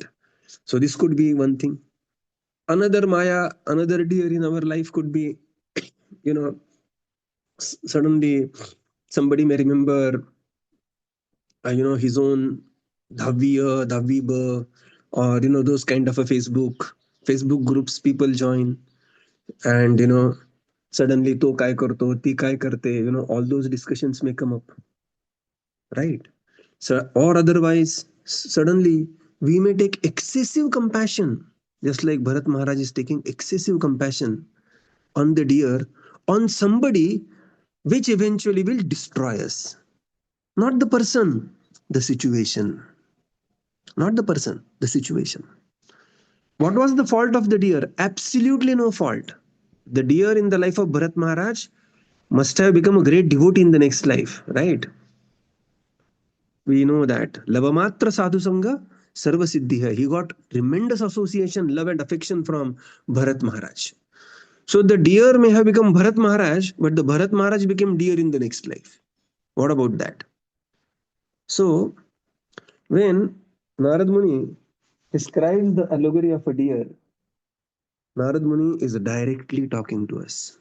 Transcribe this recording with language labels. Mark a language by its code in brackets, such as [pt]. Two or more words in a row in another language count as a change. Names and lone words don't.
[en] So this could be one thing. Another Maya, another deer in our life could be, suddenly somebody may remember, his own Dhaviya, Dhaviba, or, those kind of a Facebook groups people join, and, suddenly [mr] तो काय करतो, ती काय करते, [en] all those discussions may come up, right? So, or otherwise, suddenly we may take excessive compassion, just like Bharat Maharaj is taking excessive compassion on the deer, on somebody, which eventually will destroy us. Not the person, the situation. Not the person, the situation. What was the fault of the deer? Absolutely no fault. The deer in the life of Bharat Maharaj must have become a great devotee in the next life, right? We know that. [bn] লবমাত্র সাধু সঙ্গ সর্ব সিদ্ধি হয়. [en] He got tremendous association, love and affection from Bharat Maharaj. So the deer may have become Bharat Maharaj, but the Bharat Maharaj became deer in the next life. What about that? So when Narad Muni describes the allegory of a deer, Narad Muni is directly talking to us.